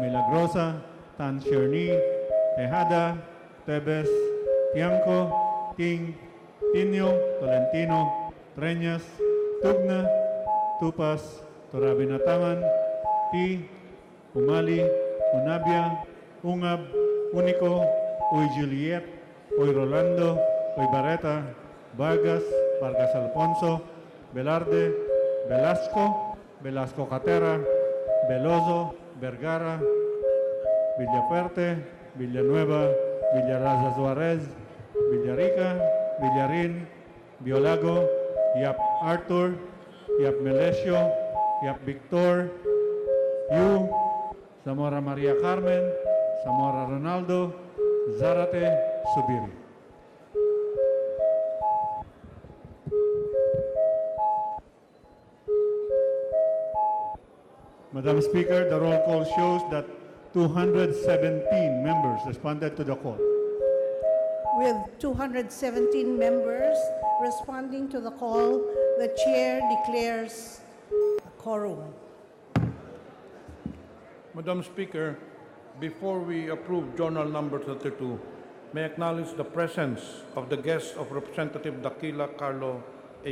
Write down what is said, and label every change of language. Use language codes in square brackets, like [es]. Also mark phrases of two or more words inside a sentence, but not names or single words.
[en] Milagrosa, Tan Sherni, Tejada, Tebes, Tiangco, Ting, Tinio, Tolentino, Treñas, Tugna, Tupas, Torabinataman, Pi, Umali, Unabia, Ungab, Unico, Uy Juliet, Uy Rolando, Uy Barreta, Vargas, Vargas Alfonso, Velarde, Velasco, Velasco Catera, Veloso, Vergara, Villafuerte, Villanueva, Villaraza Suarez, Villarica, Villarin, Biolago, Yap Arthur, Yap Melesio, Yap Victor, Yu, Zamora Maria Carmen, Zamora Ronaldo, Zarate, Subiri. Madam Speaker, the roll call shows that 217 members responded to the call. With 217 members responding to the call, the chair declares a quorum. Madam Speaker, before we approve Journal Number 32, may I acknowledge the presence of the guest of Representative Dakila Carlo A.